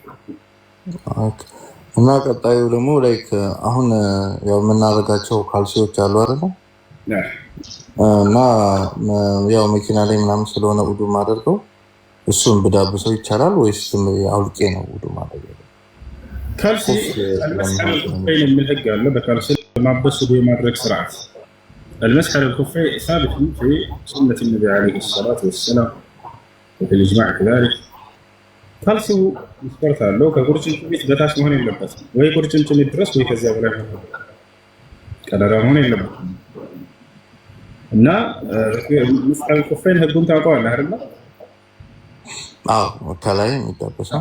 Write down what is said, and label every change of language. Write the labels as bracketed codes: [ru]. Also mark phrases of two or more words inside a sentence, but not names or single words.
[am] እና ቀጣዩ ደግሞ ላይክ አሁን ያው የምናደርጋቸው ካልሲዎች አሉ አይደል? እና ያው መኪና ላይ ምናምን ስለሆነ ውዱ ማደርገው እሱን ብዳብሰው ይቻላል ወይስ አውልቄ ነው ውዱ ማድረግ? ካልሲ [ar] المسح على الخفين من [am] ህግ አለ። በካልሲ ማበስ ውዱ የማድረግ ስርዓት [ar] المسح على الخفين ثابت في سنة النبي عليه الصلاة والسلام وفي الإجماع كذلك። [am] ካልሲው መስፈርት አለው። ከቁርጭምጭሚት በታች መሆን የለበትም ወይ ቁርጭምጭሚት ድረስ ወይ ከዚያ በላይ ቀዳዳ መሆን የለበትም። እና [ar] مسح الخفين [am] ህጉን ታውቀዋለህ አይደል? አዎ ከላይ የሚታበሰው